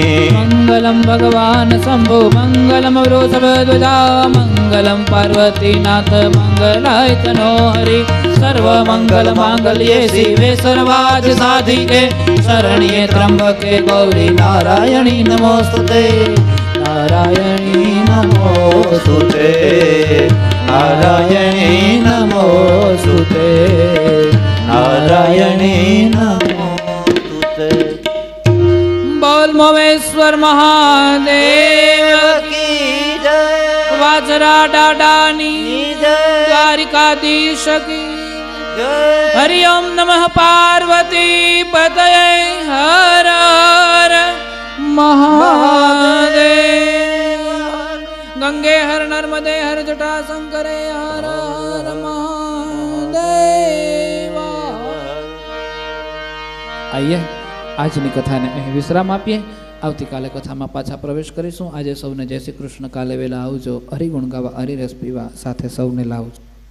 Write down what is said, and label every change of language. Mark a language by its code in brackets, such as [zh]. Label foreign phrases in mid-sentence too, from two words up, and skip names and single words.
[sa] मङ्गलं भगवान् शम्भो मङ्गलं वृषभध्वजा मङ्गलं पार्वतीनाथ मङ्गलाय तनो हरि सर्वमङ्गलमाङ्गल्ये शिवे सर्वार्थसाधिके शरण्ये त्र्यम्बके गौरी नारायणी नमोस्तुते नारायणी नमोस्तुते नारायणी नमोस्तुते नारायणी नमोस्तुते. [hi] बोल मोमेश्वर महादेव की जय वाजरा डाडानी जय द्वारिकाधीश की जय [sa] हरि ओम नमः पार्वती पतये हर हर महादेव. गंगे हर नर्मदे हर जटा शंकरे हर हर महादेव. [gu] આઈએ આજની કથાને અહીં વિશ્રામ આપીએ. આવતીકાલે કથામાં પાછા પ્રવેશ કરીશું. આજે સૌને જય શ્રી કૃષ્ણ. કાલે વહેલા આવજો. હરિગુણ ગાવા હરિરસ પીવા સાથે સૌને લાવજો.